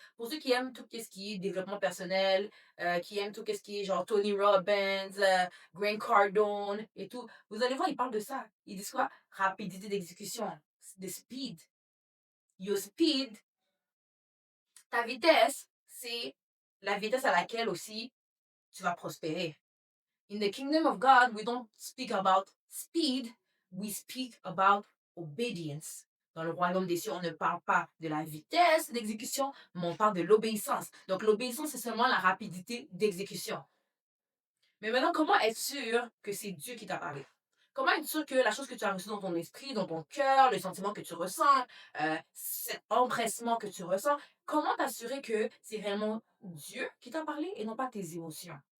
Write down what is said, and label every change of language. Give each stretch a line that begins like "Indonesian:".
French: Pour ceux qui aiment tout ce qui est développement personnel, qui aiment tout ce qui est genre Tony Robbins, Grant Cardone et tout, vous allez voir, ils parlent de ça. Ils disent quoi? Rapidité d'exécution,
English: the speed. Your speed,
French: ta vitesse, c'est la vitesse à laquelle aussi tu vas prospérer.
English: In the kingdom of God, we don't speak about speed, we speak about obedience.
French: Dans le royaume des cieux, on ne parle pas de la vitesse d'exécution, mais on parle de l'obéissance. Donc, l'obéissance, c'est seulement la rapidité d'exécution. Mais maintenant, comment être sûr que c'est Dieu qui t'a parlé? Comment être sûr que la chose que tu as reçue dans ton esprit, dans ton cœur, le sentiment que tu ressens, cet empressement que tu ressens, comment t'assurer que c'est réellement Dieu qui t'a parlé et non pas tes émotions?